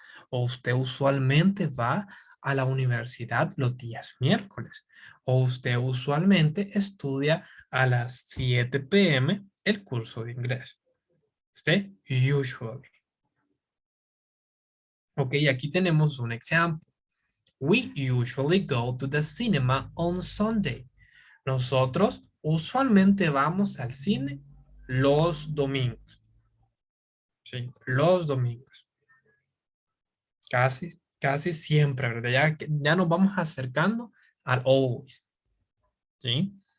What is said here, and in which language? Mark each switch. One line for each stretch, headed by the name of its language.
Spanish: O usted usualmente va a la universidad los días miércoles. O usted usualmente estudia a las 7 p.m. el curso de inglés. Usted usually. Ok, aquí tenemos un ejemplo.
English: We usually go to the cinema on Sunday.
Spanish: Nosotros usualmente vamos al cine los domingos. Sí, los domingos. Casi siempre, ¿verdad? Ya nos vamos acercando al always. ¿Sí?